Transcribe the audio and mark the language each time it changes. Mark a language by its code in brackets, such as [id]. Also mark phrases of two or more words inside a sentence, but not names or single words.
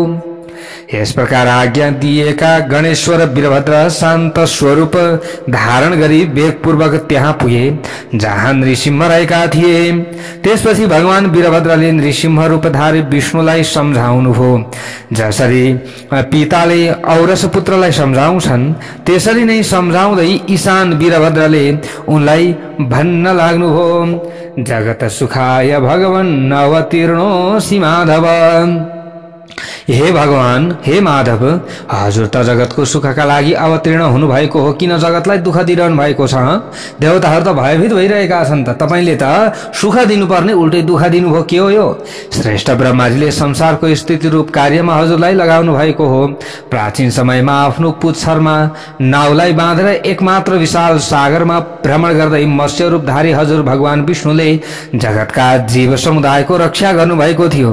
[ne] यस प्रकार आज्ञा दिएका गणेश्वर वीरभद्र शान्त स्वरूप धारण गरी वेगपूर्वक त्यहाँ पुगे जहाँ नृसिंह रहेका थिए। त्यसपछि भगवान वीरभद्रले नृसिंह रूपधारी विष्णुलाई सम्झाउनुभयो। जसरी पिताले औरस पुत्रलाई सम्झाउँछन् त्यसरी नै सम्झाउँदै ईशान वीरभद्रले उनलाई भन्न लाग्नुभयो, [sa] जगत सुखाय भगवन् अवतीर्णोऽसि माधव। [ne] हे भगवान, हे माधव, हजुर त जगतको सुखका लागि अवतीर्ण हुनुभएको हो, किन जगतलाई दुःख दिइरहनु भएको छ? देवताहरू त भयभीत भइरहेका छन् त, तपाईले त सुख दिनुपर्ने उल्टै दुःख दिनुभयो, के हो यो? श्रेष्ठ ब्रह्माजीले संसारको स्थिति रूप कार्यमा हजुरलाई लगाउनु भएको हो। प्राचीन समयमा आफ्नो पुच्छरमा नाउलाई बाँधेर एकमात्र विशाल सागरमा भ्रमण गर्दै मत्स्य रूपधारी हजुर भगवान विष्णुले जगतका जीव समुदायको रक्षा गर्नुभएको थियो।